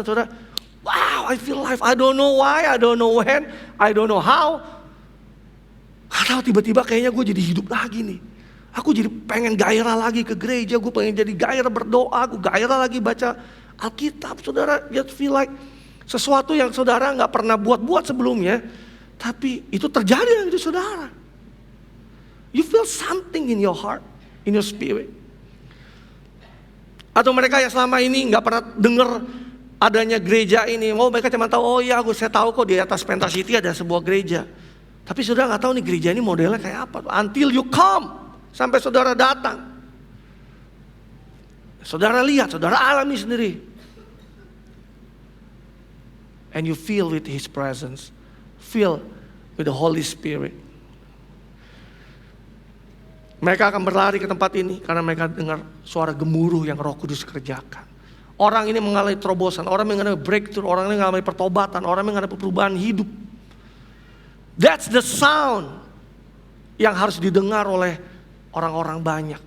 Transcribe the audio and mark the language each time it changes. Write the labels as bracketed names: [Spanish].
[English] Saudara, wow, I feel alive. I don't know why, I don't know when, I don't know how. [Indonesian] Atau tiba-tiba kayaknya gue jadi hidup lagi nih. Aku jadi pengen gairah lagi ke gereja. Gue pengen jadi gairah berdoa. Gue gairah lagi baca Alkitab. Saudara [English] just feel like [Indonesian] sesuatu yang saudara gak pernah buat-buat sebelumnya. Tapi itu terjadi dalam hidup saudara. [English] You feel something in your heart, in your spirit. [Indonesian] Atau mereka yang selama ini gak pernah dengar adanya gereja ini. Mereka cuma tahu, saya tahu kok di atas Pentas City ada sebuah gereja. Tapi saudara gak tahu nih gereja ini modelnya kayak apa. [English] Until you come, [Indonesian] sampai saudara datang. Saudara lihat, saudara alami sendiri. [English] And you feel with His presence. Feel with the Holy Spirit. [Indonesian] Mereka akan berlari ke tempat ini karena mereka dengar suara gemuruh yang Roh Kudus kerjakan. Orang ini mengalami terobosan, orang mengalami breakthrough, orang ini mengalami pertobatan, orang mengalami perubahan hidup. [English] That's the sound [Indonesian] yang harus didengar oleh orang-orang banyak.